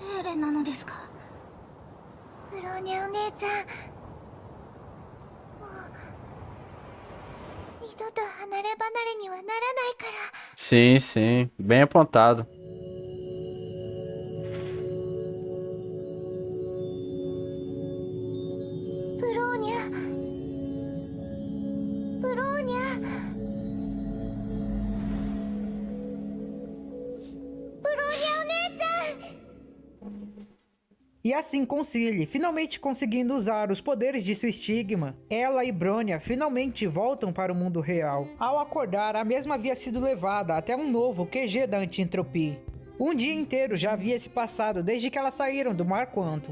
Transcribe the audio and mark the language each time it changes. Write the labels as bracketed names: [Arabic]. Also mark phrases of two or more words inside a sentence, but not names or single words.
[Japanese] でなのですか？ブローニャお姉ちゃん、もう二度と離れ離れにはならないから。 [Portuguese] Sim, sim. Bem apontado. [Japanese] ブローニャ、ブローニャ、ブローニャお姉ちゃん。 [Portuguese] E assim com Cilly finalmente conseguindo usar os poderes de sua estigma, ela e Bronya finalmente voltam para o mundo real. Ao acordar, a mesma havia sido levada até um novo QG da Anti-Entropia. Um dia inteiro já havia se passado desde que elas saíram do Mar Quantum.